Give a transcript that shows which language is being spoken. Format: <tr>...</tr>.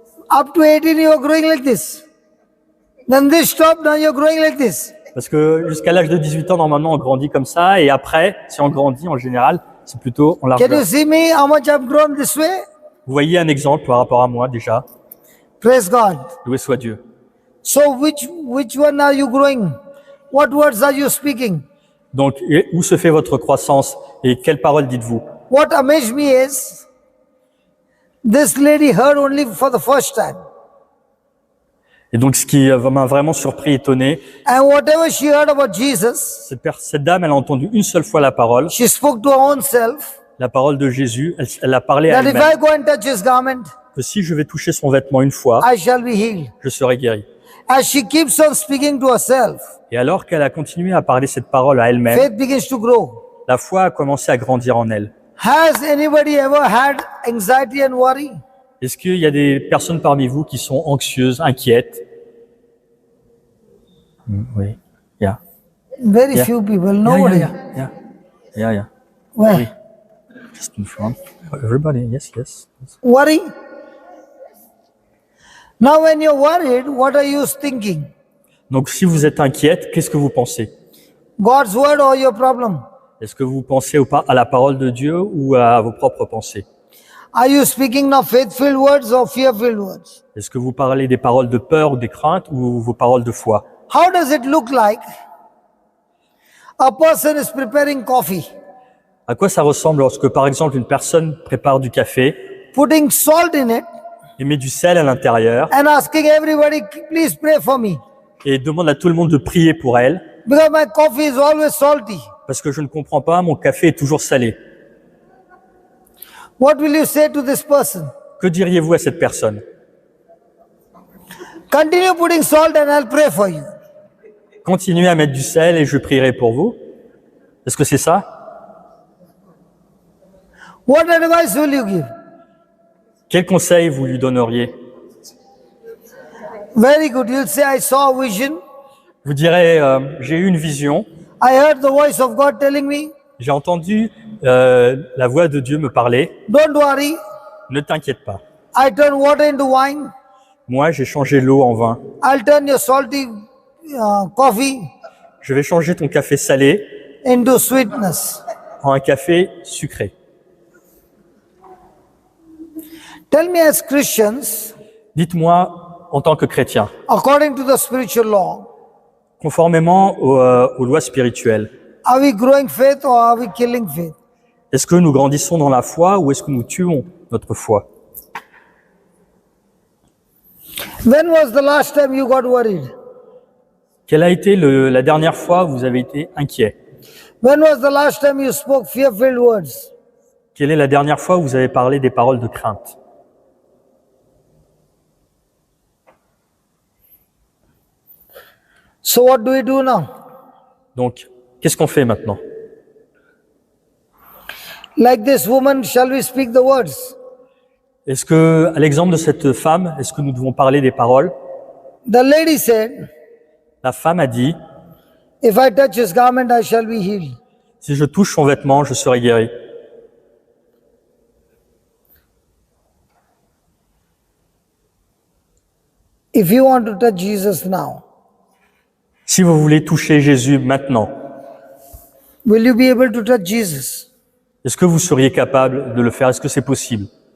<en>Up to 18, you are growing like this. Then this stopped, now you are growing like this.</en> <fr>Parce que jusqu'à l'âge de 18 ans, normalement, on grandit comme ça. Et après, si on grandit, en général, c'est plutôt en</fr> <en>Can you</en> <fr>largeur.</fr> <en>see me, how much I've grown this way?</en> <fr>Vous voyez un exemple par rapport à moi, déjà.</fr> <en>Praise God.</en> <fr>Loué soit Dieu.</fr> <en>So which one are you growing? What words are you speaking?</en> <fr>Donc, où se fait votre croissance et quelles paroles dites-vous?</fr> <en>What amazed me is, this lady heard only for the first time.</en> <fr>Et donc, ce qui m'a vraiment surpris, étonné,</fr> <en>And whatever she heard about Jesus,</en> <fr>cette dame, elle a entendu une seule fois la parole</fr> <en>she spoke to her own self,</en> <fr>de Jésus. Elle a parlé à</fr> <en>that if</en> <fr>elle-même</fr> <en>I go and touch his garment,</en> <fr>que si je vais toucher son vêtement une fois,</fr> <en>I shall be healed.</en> <fr>je serai guéri.</fr> <en>As she keeps on speaking to herself,</en> <fr>Et alors qu'elle a continué à parler cette parole à elle-même,</fr> <en>faith begins to grow.</en> <fr>la foi a commencé à grandir en elle.</fr> <en>Has anybody ever had anxiety and worry?</en> <fr>Est-ce qu'il y a des personnes parmi vous qui sont anxieuses, inquiètes? Oui. Yeah.</fr> <en>Very Yeah. few people, Yeah, nobody. yeah. Where? Oui. Just in front. Everybody, yes. Worry. Now when you're worried, what are you thinking?</en> <fr>Donc, si vous êtes inquiète, qu'est-ce que vous pensez?</fr> <en>God's word or your problem?</en> <fr>Est-ce que vous pensez à la parole de Dieu ou à vos propres pensées?</fr> <en>Are you speaking now faith-filled words or fear-filled words?</en> <fr>Est-ce que vous parlez des paroles de peur ou des craintes ou vos paroles de foi?</fr> <en>How does it look like? A person is preparing coffee,</en> <fr>À quoi ça ressemble lorsque, par exemple, une personne prépare du café</fr> <en>putting salt in it</en> <fr>et met du sel à l'intérieur</fr> <en>and asking everybody, please pray for me.</en> <fr>et demande à tout le monde de prier pour elle</fr> <en>Because my coffee is always salty.</en> <fr>parce que je ne comprends pas, mon café est toujours salé.</fr> <en>What will you say to this person?</en> <fr>Que diriez-vous à cette personne?</fr> <en>Continue putting salt and I'll pray for you.</en> <fr>Continuez à mettre du sel et je prierai pour vous. Est-ce que c'est ça?</fr> <en>What advice will you give?</en> <fr>Quel conseil vous lui donneriez?</fr> <en>Very good. You'll say, I saw a vision.</en> <fr>Vous direz, j'ai eu une vision,</fr> <en>I heard the voice of God telling me,</en> <fr>j'ai entendu la voix de Dieu me parler.</fr> <en>don't worry.</en> <fr>Ne t'inquiète pas.</fr> <en>I turn water into wine.</en> <fr>Moi, j'ai changé l'eau en vin.</fr> <en>I'll turn your salty coffee</en> <fr>Je vais changer ton café salé</fr> <en>into sweetness.</en> <fr>en un café sucré.</fr> <en>Tell me as Christians,</en> <fr>Dites-moi, en tant que chrétien,</fr> <en>according to the spiritual law,</en> <fr>conformément aux lois spirituelles,</fr> <en>are we growing faith or are we killing faith?</en> <fr>est-ce que nous grandissons dans la foi ou est-ce que nous tuons notre foi?</fr> <en>When was the last time you got worried?</en> <fr>Quelle a été la dernière fois où vous avez été inquiet?</fr> <en>When was the last time you spoke fear-filled words?</en> <fr>Quelle est la dernière fois où vous avez parlé des paroles de crainte?</fr> <en>So what do we do now?</en> <fr>Donc, qu'est-ce qu'on fait maintenant?</fr> <en>Like this woman, shall we speak the words?</en> <fr>Est-ce que, à l'exemple de cette femme, est-ce que nous devons parler des paroles?</fr> <en>The lady said,</en> <fr>La femme a dit,</fr> <en>if I touch his garment, I shall be healed.</en> <fr>si je touche son vêtement, je serai guéri.</fr> <en>If you want to touch Jesus now,</en> <fr>Si vous voulez toucher Jésus maintenant,</fr> <en>will you be able to touch Jesus?</en> <fr>est-ce que vous seriez capable de le faire? Est-ce que c'est possible?</fr>